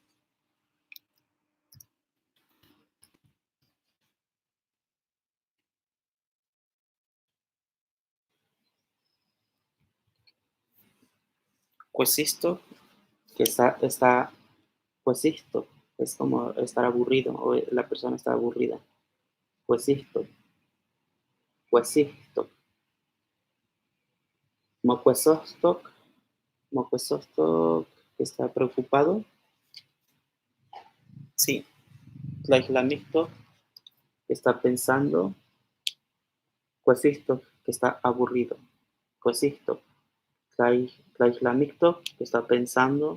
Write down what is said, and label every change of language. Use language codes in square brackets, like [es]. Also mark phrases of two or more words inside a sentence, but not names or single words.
[es] Cuesisto, que cuesisto, es como estar aburrido, o la persona está aburrida. [nah] Cuesisto, cuesisto. Mocuesostok, mocuesostok, [es] que está preocupado. Sí, tlaixlamictoc, que está pensando. Cuesisto, que está aburrido. [nah] Cuesisto, tlaixlamictoc, [es] que está pensando.